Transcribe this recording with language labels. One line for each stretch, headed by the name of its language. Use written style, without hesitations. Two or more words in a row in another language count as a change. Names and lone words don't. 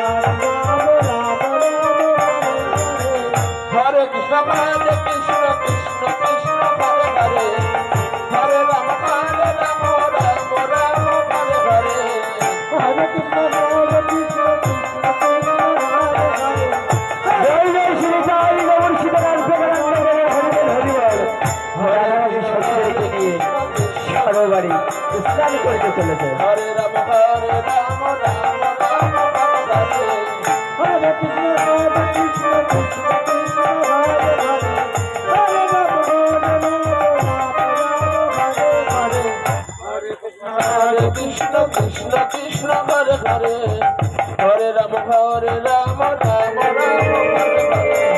Sanskrit: हरे कृष्ण हरे कृष्ण कृष्ण कृष्ण हरे हरे हरे राम राम राम हरे हरे हरे कृष्ण हरे कृष्ण कृष्ण कृष्ण हरे हरे
Bangla: জয় জয় শ্রী সাই গৌর সীতারাম প্রেমানন্দ হরি বল। মহারাজ সত্যকে নিয়ে সর্ববাড়ি স্নান করতে চলেছে।
Sanskrit: हरे राम राम राम हरे हरे हरे कृष्ण कृष्ण कृष्ण हरे हरे हरे राम हरे हरे कृष्ण कृष्ण कृष्ण हरे हरे हरे राम हरे राम राम राम हरे हरे